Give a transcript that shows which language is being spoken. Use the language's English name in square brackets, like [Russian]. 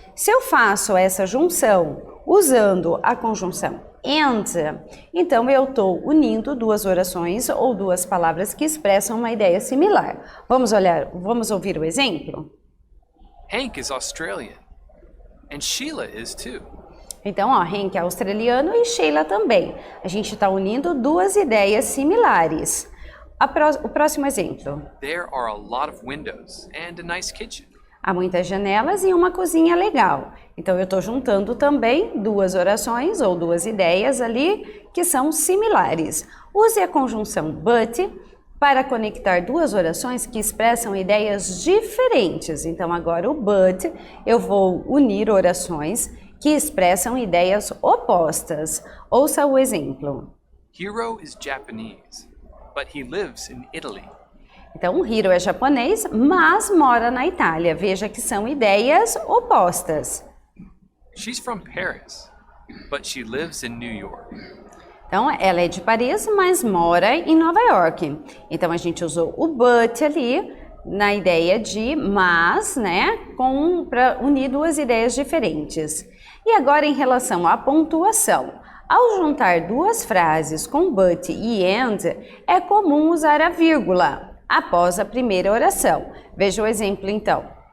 [Portuguese] Se eu faço essa junção usando a conjunção and, então eu estou unindo duas orações ou duas palavras que expressam uma ideia similar. Vamos ouvir o exemplo? [English] Hank is Australian. And Sheila is too. [Portuguese] Então, ó, Hank é australiano e Sheila também. A gente está unindo duas ideias similares. O próximo exemplo. [English] There are a lot of windows and a nice kitchen. [Portuguese] Há muitas janelas e uma cozinha legal. Então, eu estou juntando também duas orações ou duas ideias ali que são similares. Use a conjunção but para conectar duas orações que expressam ideias diferentes. Então, agora o but, eu vou unir orações que expressam ideias opostas. Ouça o exemplo. [English] Hiro is Japanese, but he lives in Italy. [Portuguese] Então, o Hiro é japonês, mas mora na Itália. Veja que são ideias opostas. [English] She's from Paris, but she lives in New York. [Portuguese] Então, ela é de Paris, mas mora em Nova York. Então, a gente usou o but ali na ideia de mas, né, para unir duas ideias diferentes. E agora, em relação à pontuação. Ao juntar duas frases com but e and, é comum usar a vírgula após a primeira oração. Veja o exemplo, então.